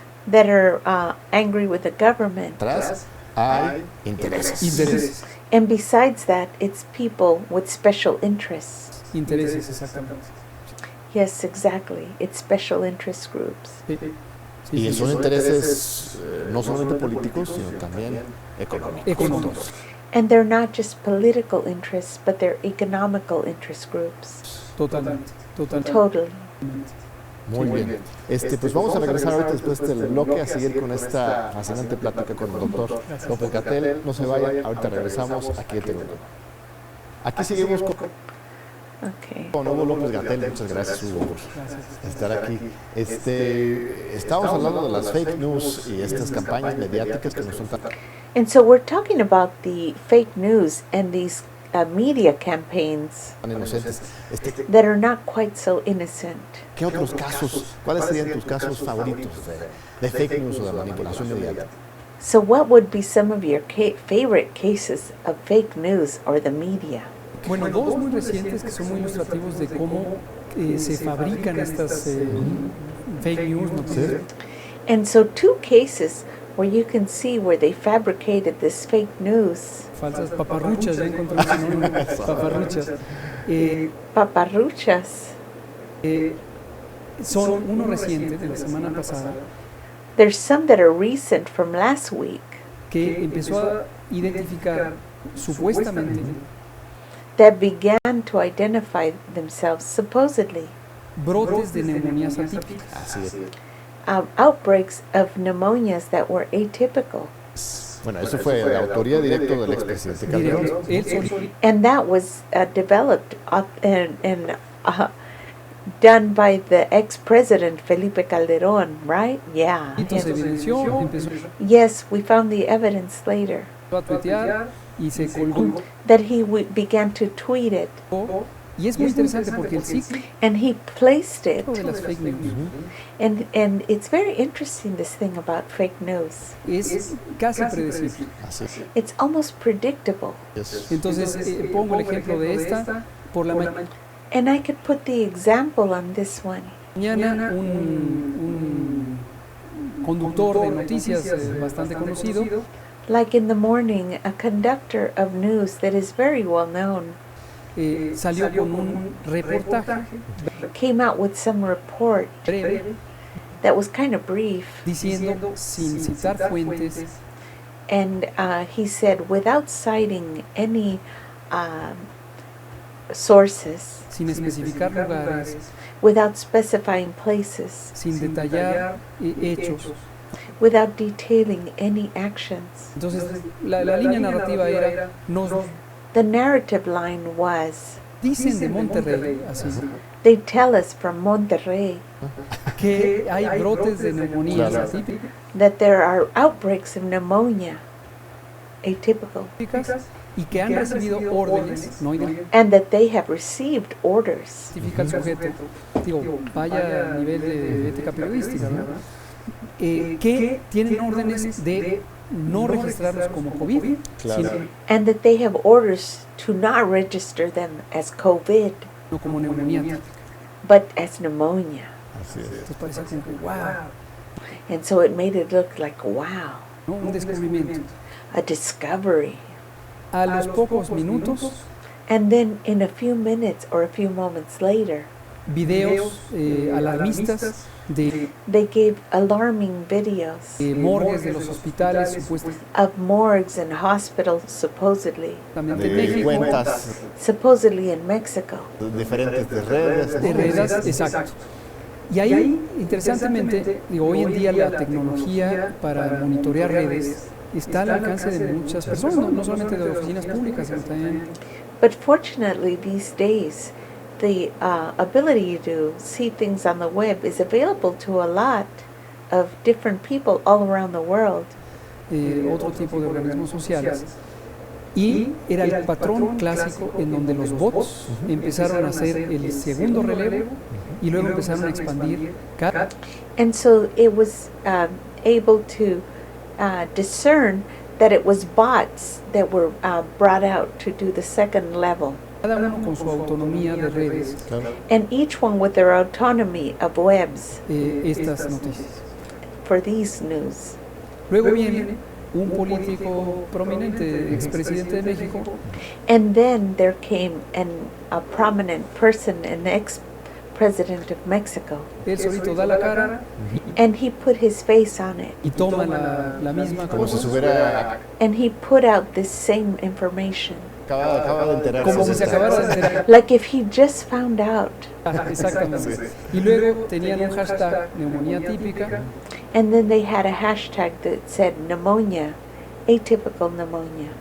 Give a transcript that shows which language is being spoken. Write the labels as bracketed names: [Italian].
[English] that are angry with the government. [Spanish] atrás hay intereses. [English] And besides that, it's people with special interests. [Spanish] Intereses, exactamente. [English] Yes, exactly. It's special interest groups. [Spanish] Sí, Y sí, son sí. intereses no solamente políticos, sino también económicos. Económicos. [English] And they're not just political interests, but they're economical interest groups. [Spanish] Totalmente. [English] Totally. [Spanish] Muy bien. Pues vamos a regresar ahorita después del bloque a seguir con esta fascinante plática con el doctor López Gatell. No se vayan, ahorita regresamos aquí en Hugo. Aquí seguimos [English] Okay. [Spanish] con Hugo López Gatell. Muchas gracias, Hugo, por estar aquí. Estamos hablando de las fake news y estas campañas mediáticas que nos son tan... [English] And so we're talking about the fake news and these media campaigns [Spanish] tan inocentes. [English] that are not quite so innocent. [Spanish] ¿Qué otros casos, cuáles serían tus casos favoritos de fake news o de manipulación mediática? [English] So what would be some of your favorite cases of fake news or the media? [Spanish] Bueno, dos muy recientes que son muy ilustrativos de cómo se fabrican estas fake news, noticias. [English] And so two cases where you can see where they fabricated this fake news. [Spanish] Falsas paparruchas, ya encontré un sinónimo, paparruchas. Paparruchas. Son uno reciente de la semana pasada [English] There's some that are recent from last week [Spanish] que empezó a identificar supuestamente [English] that began to identify themselves supposedly [Spanish] brotes de neumonías atípicas. Así es. [English] Outbreaks of pneumonias that were atypical. [Spanish] Bueno, eso fue de autoría directa del expresidente Calderón. Directo, él solito. [English] And that was developed and done by the ex-president Felipe Calderón, right? Yeah. [Spanish] Se evidenció, empezó [English] Yes, we found the evidence later. [Spanish] a tuitear y se colgó. [English] That he began to tweet it. [Spanish] Y es muy interesante porque el ciclo [English] And he placed it. [Spanish] de las fake news [English] And it's very interesting, this thing about fake news. [Spanish] es casi predecible. Así es. [English] It's almost predictable. [Spanish] Entonces pongo el ejemplo de esta por la [English] And I could put the example on this one. [Spanish] mañana un conductor de noticias bastante conocido [English] Like in the morning, a conductor of news that is very well known [Spanish] salió con un reportaje [English] came out with some report [Spanish] breve [English] that was kind of brief. [Spanish] diciendo sin citar fuentes [English] And he said, without citing any sources, [Spanish] sin especificar lugares, [English] without specifying places, [Spanish] sin detallar hechos. [English] without detailing any actions. [Spanish] Entonces, la línea narrativa era, nos [English] The narrative line was, [Spanish] dicen de Monterrey, así, [English] they tell us from Monterrey [Spanish] que hay brotes de neumonías Claro. atípicas [English] that there are outbreaks of pneumonia, atypical, [Spanish] y que han recibido órdenes, no [English] and that they have received orders. [Spanish] identifica el sujeto, digo, vaya a nivel de ética periodística, ¿no? Que tienen órdenes de no registrarlos como COVID, Claro. sino [English] And that they have orders to not register them as COVID, [Spanish] no como neumonía atípica. [English] but as pneumonia. [Spanish] Así es. Entonces parece como que, wow, [English] And so it made it look like, wow, [Spanish] ¿no? Un descubrimiento. [English] a discovery. [Spanish] A los pocos minutos, [English] And then in a few minutes or a few moments later, [Spanish] videos alarmistas de [English] They gave alarming videos [Spanish] morgues de los hospitales, supuestamente [English] of morgues and hospitals, supposedly [Spanish] en de México, cuentas [English] in Mexico. [Spanish] diferentes de redes. de redes, exacto. Y ahí, interesantemente, digo, hoy en día la tecnología para monitorear redes está al alcance de muchas personas, no solamente de oficinas públicas, sino también. [English] But fortunately, these days, the ability to see things on the web is available to a lot of different people all around the world. [Spanish] Otro tipo de organismos sociales. Y era el patrón clásico en donde los bots empezaron a hacer el segundo relevo y luego empezaron a expandir cada. [English] And so it was able to discern that it was bots that were brought out to do the second level. [Spanish] Cada uno con su autonomía de redes, Claro. [English] And each one with their autonomy of webs [Spanish] estas noticias. [English] for these news. [Spanish] Luego viene un político prominente, expresidente de México, [English] And then there came a prominent person, an ex-president of Mexico, [Spanish] él solito da la cara [English] and he put his face on it. [Spanish] y toma la misma Como si cosa, se hubiera [English] And he put out this same information. [Spanish] acaba de enterarse. como si se acabara de enterar. [English] Like if he just found out. [Spanish] Exactamente. Y luego tenían un hashtag neumonía típica, [English] And then they had a hashtag that said pneumonia, atypical pneumonia.